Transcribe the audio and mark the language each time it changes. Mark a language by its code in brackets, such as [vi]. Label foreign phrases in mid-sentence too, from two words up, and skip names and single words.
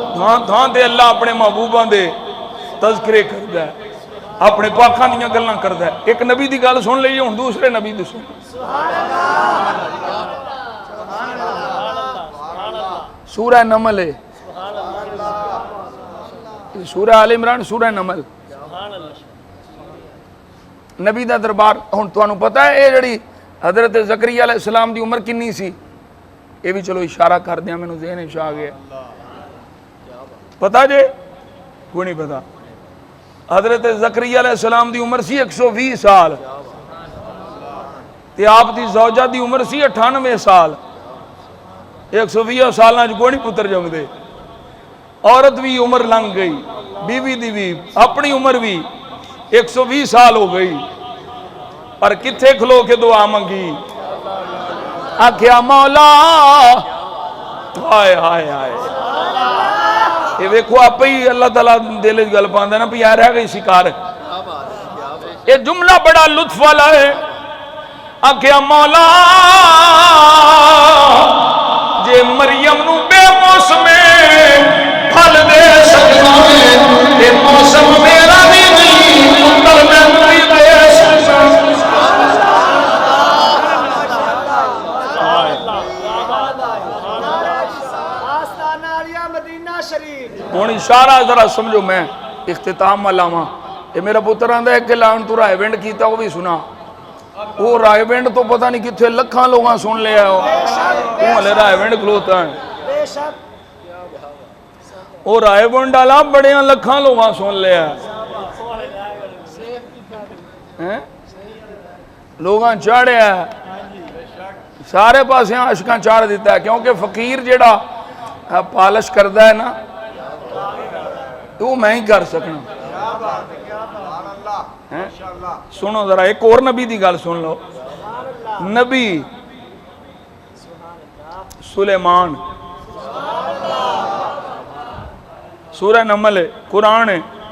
[pa] تھان تھان تے اللہ اپنے محبوباں دے تذکرے کردا ہے، اپنے پاکاں دیاں گلاں کردا ہے۔ ایک نبی دی گل سن لئیے، ہن دوسرے نبی دی سن۔ سورہ نمل ہے، سورہ آل عمران، سورہ نمل۔ نبی دا دربار ہن تانوں پتہ ہے اے جڑی حضرت زکریا علیہ السلام دی عمر کنی سی؟ [ur] یہ بھی چلو اشارہ کر دیا، میں نے [pa] ذہن وچ آ گیا، پتہ جے کوئی نہیں پتہ؟ حضرت زکریا علیہ السلام دی عمر سی 120 سال، تے آپ دی زوجہ دی عمر سی 98 سال۔ 120 سالاں وچ کوئی نہیں پتر جم دے، عورت بھی عمر لنگ گئی، بیوی دی بھی اپنی عمر بھی 120 سال ہو گئی، پر کتھے کھلو کے دعا منگی، آکھیا مولا ہائے ہائے ہائے۔ یہ ویکھو آپ ہی اللہ تعالیٰ دل وچ گل پاندا نا، بھی رہ گئی شکار۔ یہ جملہ بڑا لطف والا ہے، آکھیا مولا جے مریم نو بے موسم پھل دے سکنا ہے، تے موسم میرا بھی نہیں، پتر میں بھی دے سکنا۔ ہوں اشارہ ذرا سمجھو، میں اختتام ملاواں۔ یہ میرا پتر آندا ہے کہ لان تو رائے وینڈ کیتا، وہ بھی سنا۔ وہ رائے وینڈ تو پتہ نہیں کتنے لکھاں لوگاں سن لیا، وہ ہلے رائے وینڈ کھلوتا ہے۔ وہ رائے وینڈ والا بڑیاں لکھاں لوگاں سن لیا، لوگاں چاڑیا سارے پاسے عاشقاں چاڑ دیتا ہے، کیونکہ فقیر جیڑا پالش کردا ہے نا، وہ میں ہی کر سکنا۔ سنو ذرا ایک اور نبی دی گل سن لو، نبی سلیمان، سورہ نمل ہے، قرآن ہے۔